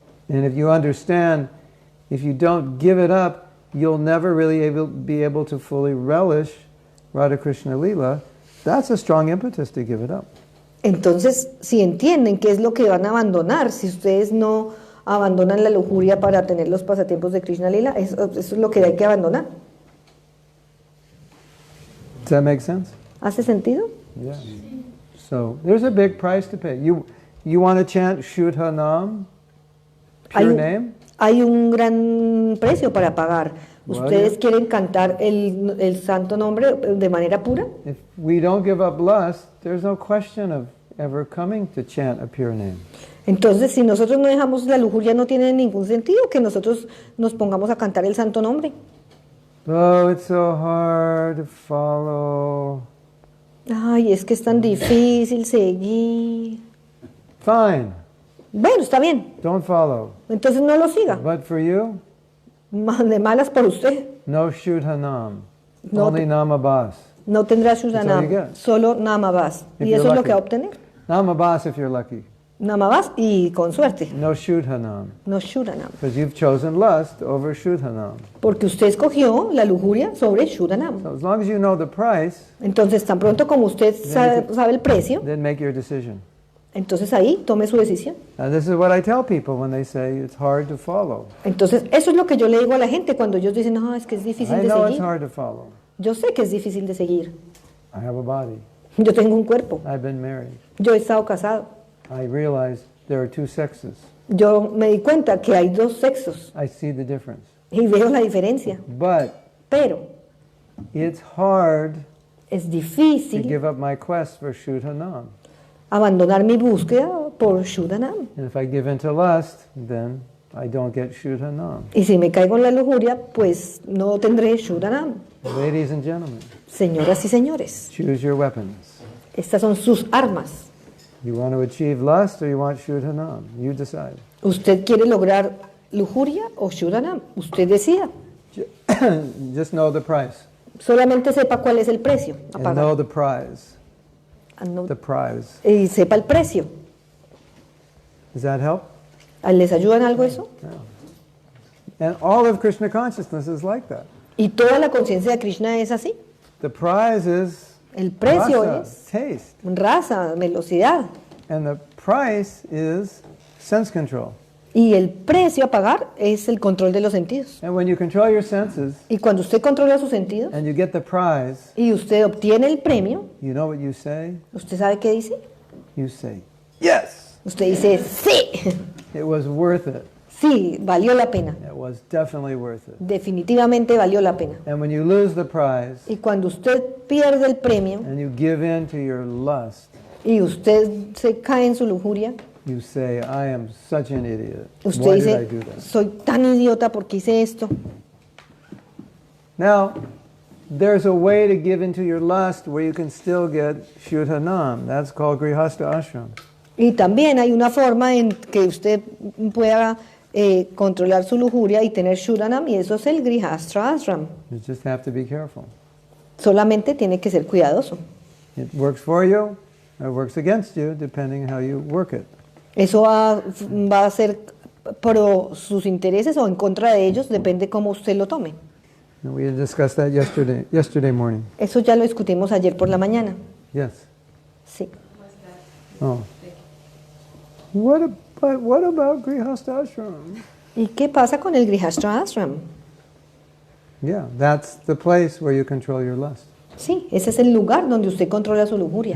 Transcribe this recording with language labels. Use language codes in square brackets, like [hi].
[en] And if you understand, if you don't give it up, you'll never really be able to fully relish Radha Krishna Lila. That's a strong impetus to give it up. [es] Entonces, si entienden qué es lo que van a abandonar, si ustedes no abandonan la lujuria para tener los pasatiempos de Krishna Lila, eso es lo que hay que abandonar. [en] Does that make sense? [es] ¿Hace sentido? [en] Yeah. So there's a big price to pay. You want to chant Shuddha Nam, pure name? [es] Hay un gran precio para pagar. ¿Ustedes quieren cantar el santo nombre de manera pura? [en] If we don't give up lust, there's no question of ever coming to chant a pure name. [es] Entonces, si nosotros no dejamos la lujuria, no tiene ningún sentido que nosotros nos pongamos a cantar el santo nombre. [en] Oh, it's so hard to follow. [es] Ay, es que es tan difícil seguir. [en] Fine. [es] Bueno, está bien. [en] Don't follow. [es] Entonces no lo siga. [en] But for you, [es] De malas por usted. [en] no Shuddha Nam. [es] No [en] Only Namabas. [es] No tendrá Shuddhanam, [en] all you get. [es] solo Namabas. [en] If [es] Y [en] you're [es] eso es lo [en] lucky. [es] que va a obtener. [en] Namabas if you're lucky. [es] Namabas y con suerte. [en] No Shuddha Nam. [es] No Shuddhanam. [en] Because you've chosen lust over Shuddha Nam. [es] Porque usted escogió la lujuria sobre Shuddhanam. [en] So as long as you know the price, [es] Entonces, tan pronto como usted sabe el precio, [en] then make your decision. [es] entonces ahí tome su decisión. [en] And this is what I tell people when they say it's hard to follow. [es] Entonces, eso es lo que yo le digo a la gente cuando ellos dicen, no, es que es difícil [en] I [es] de [en] know it's [es] seguir. [en] hard to follow. [es] Yo sé que es difícil de seguir. [en] I have a body. [es] Yo tengo un cuerpo. [en] I've been married. [es] Yo he estado casado. [en] I realize there are two sexes. [es] Yo me di cuenta que hay dos sexos [en] I see the difference. [es] y veo la diferencia. [en] But [es] Pero [en] it's hard [es] es [en] to [es] difícil [en] give up my quest for Shuddha Nam. [es] abandonar mi búsqueda por Shuddhanam. [en] And if I give in to lust, then I don't get Shuddha Nam. [es] Y si me caigo en la lujuria, pues no tendré Shuddhanam. [en] Ladies and gentlemen, [es] Señoras y señores, [en] choose your weapons. [es] estas son sus armas. [en] You want to achieve lust or you want Shuddha Nam? You decide. [es] ¿Usted quiere lograr lujuria o Shuddhanam? Usted decida. [en] Just know the price. [es] Solamente sepa cuál es el precio a [en] And know [es] pagar. [en] the prize. No- The prize. [es] Y sepa el precio. [en] Does that help? [es] ¿Les ayuda en algo eso? [en] And all of Krishna consciousness is like that. [es] Y toda la conciencia de Krishna es así. [en] The prize is [es] El precio [en] rasa, [es] es [en] taste. [es] raza, velocidad. [en] And the price is sense control. [es] Y el precio a pagar es el control de los sentidos. [en] And when you control your senses [es] Y cuando usted controla sus sentidos [en] and you get the prize, [es] y usted obtiene el premio, [en] you know what you say? [es] ¿usted sabe qué dice? [en] You say, yes! [es] Usted dice, sí, [en] It was worth it. [es] sí, valió la pena. [en] It was definitely worth it. [es] Definitivamente valió la pena. [en] And when you lose the prize [es] Y cuando usted pierde el premio [en] and you give in to your lust, [es] y usted se cae en su lujuria, [en] you say, I am such an idiot. [es] usted [en] Why did I [es] dice, [en] do that? [es] soy tan idiota porque hice esto. [en] Now, there's a way to give into your lust where you can still get Shuddhanam. That's called Grihastha Ashram. [es] Y también hay una forma en que usted pueda controlar su lujuria y tener Shuddhanam, y eso es el Grihastha Ashram. [en] You just have to be careful. [es] Solamente tiene que ser cuidadoso. [en] It works for you, or it works against you, depending how you work it. [es] Eso va a ser pro sus intereses o en contra de ellos, depende cómo usted lo tome. [en] And we discussed that yesterday morning. [es] Eso ya lo discutimos ayer por la mañana. [en] Yes. [es] Sí. Oh. [en] What about Grihastha Ashram? [es] ¿Y qué pasa con el Grihastha Ashram? [en] Yeah, that's the place where you control your lust. [es] Sí, ese es el lugar donde usted controla su lujuria.